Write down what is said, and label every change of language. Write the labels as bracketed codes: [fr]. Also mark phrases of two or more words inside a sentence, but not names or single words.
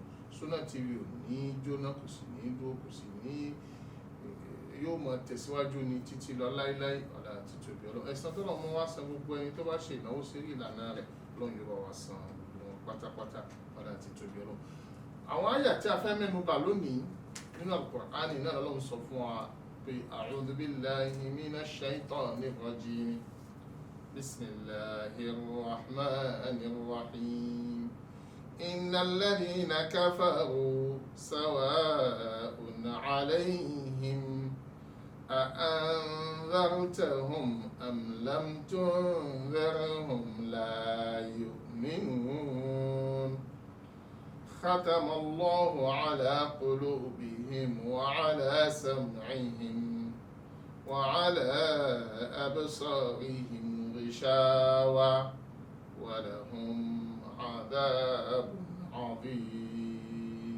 [yo] Sunna TV ò ní jóná, kò sì ní dúró, kò sì ní, yóò máa tẹ̀síwájú ní títí lọ láíláí ọ̀la àti tóbi Ọlọ́run. Ẹ̀san tó lọ́mọ wá san gbogbo ẹni tó bá ṣe ìnáwó sí ìlànà rẹ̀, Ọlọ́run yóò bá wa san wọn pátápátá ọ̀la àti tóbi Ọlọ́run. Àwọn àyà tí a fẹ́ mẹ́nu bà lónìí nínú Al-Qur'ani náà Ọlọ́run sọ fún wa pé [ar] أعوذ بالله من الشيطان الرجيم. بسم الله الرحمن الرحيم. إن الذين كفروا سواء عليهم أأنذرتهم أم لم تنذرهم لا يؤمنون ختم الله على قلوبهم وعلى سمعهم وعلى أبصارهم غشاوة ولهم عذاب عظيم.